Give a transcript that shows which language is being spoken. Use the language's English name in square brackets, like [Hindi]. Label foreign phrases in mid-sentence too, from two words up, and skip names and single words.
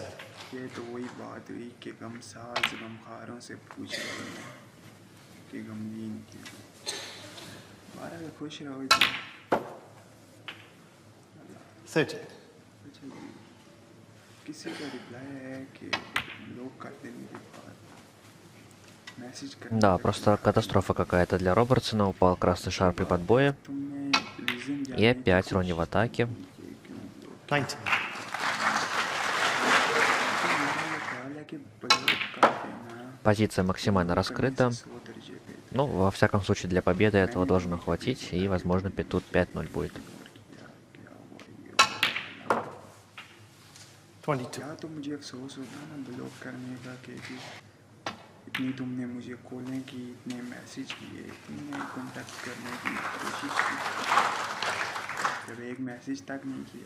[Hindi] ये तो वही बात हुई कि गमसाज गमखारों से पूछ रहे हैं कि गमगीन क्यों। बहरहाल खुश रहो जी। [English] 13. [Hindi] अच्छा जी, किसी का रिप्लाई है कि ब्लॉक कर देने के बाद मैसेज करने [Russian] Да, [Hindi] का [Russian] просто катастрофа какая-то для Робертсона. Упал красный шар при подбое. [Hindi] तुमने रीजन [Russian] И [Hindi] जानने की [Russian] опять Ронни в [Hindi] कोशिश [Russian] атаке. [Hindi] की कि क्यों ब्लॉक। [English] 19. [Hindi] मेरा ये ख्याल है कि ब्लॉक कर देना [Russian] Позиция максимально [Hindi] करने [Russian] раскрыта. [Hindi] से 100 दर्जे बेहतर [Russian] Ну, во всяком случае, для победы этого [Hindi] मैंने [Russian] должно [Hindi] तुम्हें कभी [Russian] хватить. [Hindi] बोला [Russian] И, [Hindi] कि [Russian] возможно, [Hindi] तुमने [Russian] тут 5-0 будет. [Hindi] इग्नोर किया, क्या हुआ ये हुआ। [English] 22. [Hindi] या तो मुझे अफसोस होता ना ब्लॉक करने का कि इतनी तुमने मुझे कॉलें की, इतने मैसेज किए, तुमने कांटेक्ट करने की कोशिश की, जब एक मैसेज तक नहीं किया।